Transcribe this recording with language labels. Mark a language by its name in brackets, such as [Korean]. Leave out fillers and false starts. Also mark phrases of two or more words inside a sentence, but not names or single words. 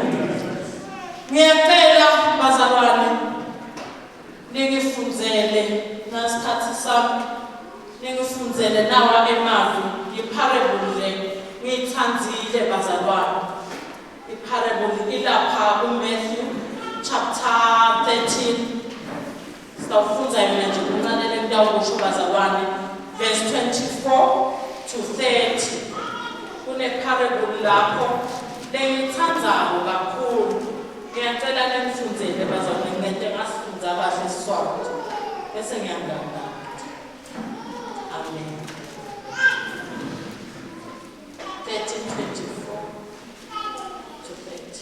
[Swati] Ngiyacela bazalwane ningifundzele ngasikhathi sami, ningifundzele nawa emavi iparable ngiyithandzile bazalwane. Iparable ilapha kuMatthew chapter 13. Sitawufunza mina nje kuncane ngiyawusho bazalwane verse 24 to 30. Kuneparable lapho lengithandzako kakhulu. Ngiyacela ningifundzele bazalwane ngente ngasifunza kahle Siswati. Bese ngiyangana. Amen. 13:24 to 30.